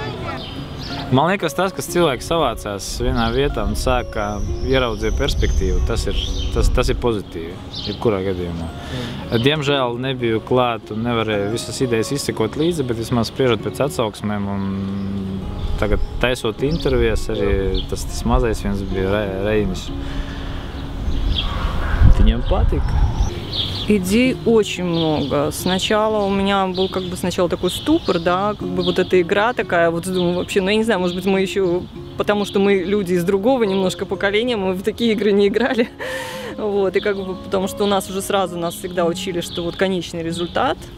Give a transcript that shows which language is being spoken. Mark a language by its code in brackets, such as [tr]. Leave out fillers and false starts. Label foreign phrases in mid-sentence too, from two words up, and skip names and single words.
[lv] Man liekas, tas, kas cilvēki savācās vienā vietā un sāk ieraudzīt perspektīvu, tas ir pozitīvi, jebkurā gadījumā. Diemžēl nebiju klāt un nevarēju visas idejas izsekot līdzi, bet vismaz spriežot pēc atsauksmēm un tagad taisot intervijas, arī tas mazais viens bija Reinis. Viņam patika. [ru] Идей очень много. Сначала у меня был сначала такой ступор, да, вот эта игра такая, вот думаю, вообще, я не знаю, может быть, мы еще, потому что мы люди из другого немножко поколения, мы в такие игры не играли, вот, и потому что у нас уже сразу нас всегда учили, что вот конечный результат.